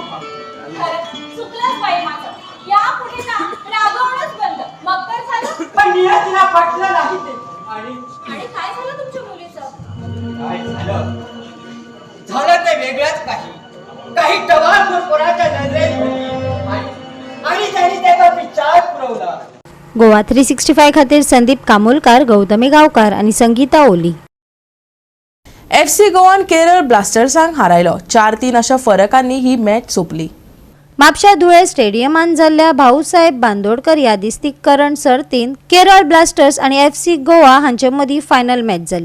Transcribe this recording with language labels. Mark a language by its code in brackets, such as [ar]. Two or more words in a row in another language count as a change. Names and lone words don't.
[mr] चुकलंच बाई माझं यापुढे ना रागवणच बंद मग तर झालं पण नियतीला पटलं नाही ते आणि काय झालं तुमच्या मुलीचं काय झालं ते वेगळंच काही टवाळ कोणाच्या नजरेत आणि त्यांनी त्याचा विचार पुरवला. [kok] गोवा 365 खातीर संदीप कामोलकार, गौतमी गावकार आणि संगीता ओली. FC गोवान केरळ ब्लास्टर्सांक हारयलो. 4-3 अशा फरकांनी ही मॅच सोंपली. म्हापशा धुळे स्टेडियमांत जाल्ल्या भाऊसाहेब बांदोडकर यादिस्तीक करंड सर्तींत केरळ ब्लास्टर्स आणि FC गोवा हांचे मदीं फायनल मॅच जाली.